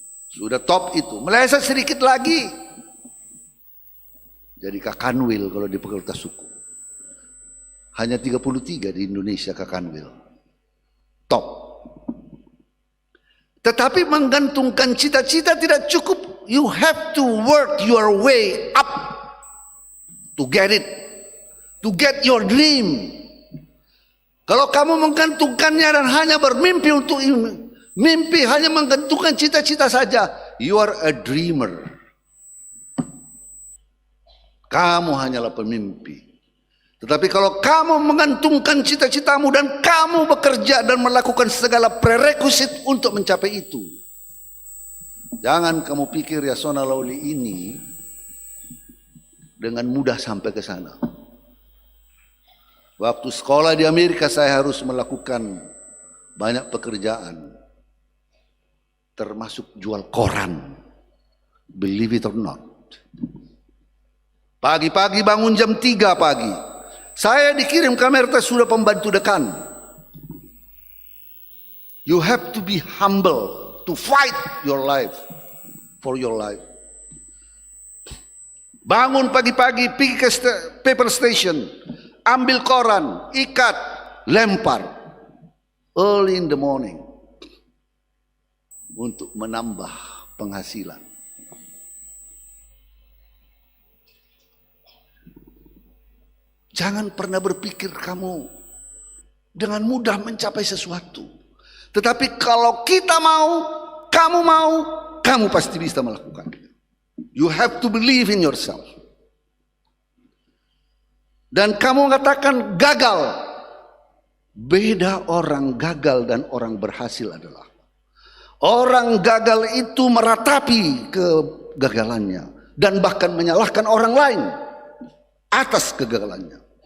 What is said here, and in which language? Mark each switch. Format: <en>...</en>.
<id>Sudah top itu. Meleset sedikit lagi. Jadi kakanwil kalau di fakultas hukum. Hanya 33 di Indonesia ke Kanwil. Top. Tetapi menggantungkan cita-cita tidak cukup.</id> <en>You have to work your way up to get it. To get your dream.</en> <id>Kalau kamu menggantungkannya dan hanya bermimpi untuk mimpi, hanya menggantungkan cita-cita saja,</id> <en>you are a dreamer.</en> <id>Kamu hanyalah pemimpi. Tetapi kalau kamu menggantungkan cita-citamu dan kamu bekerja dan melakukan segala prerequisite untuk mencapai itu, jangan kamu pikir Yasona Lawli ini dengan mudah sampai ke sana. Waktu sekolah di Amerika saya harus melakukan banyak pekerjaan, termasuk jual koran,</id> <en>believe it or not.</en> <id>Pagi-pagi bangun jam 3 pagi, saya dikirim ke Amerika sudah pembantu dekan.</id> <en>You have to be humble to fight your life, for your life.</en> <id>Bangun pagi-pagi, pergi ke</id> <en>paper station,</en> <id>ambil koran, ikat, lempar,</id> <en>early in the morning,</en> <id>untuk menambah penghasilan. Jangan pernah berpikir kamu dengan mudah mencapai sesuatu. Tetapi kalau kita mau, kamu pasti bisa melakukan.</id> <en>You have to believe in yourself.</en> <id>Dan kamu mengatakan gagal. Beda orang gagal dan orang berhasil adalah, orang gagal itu meratapi kegagalannya dan bahkan menyalahkan orang lain atas kegagalannya.</id>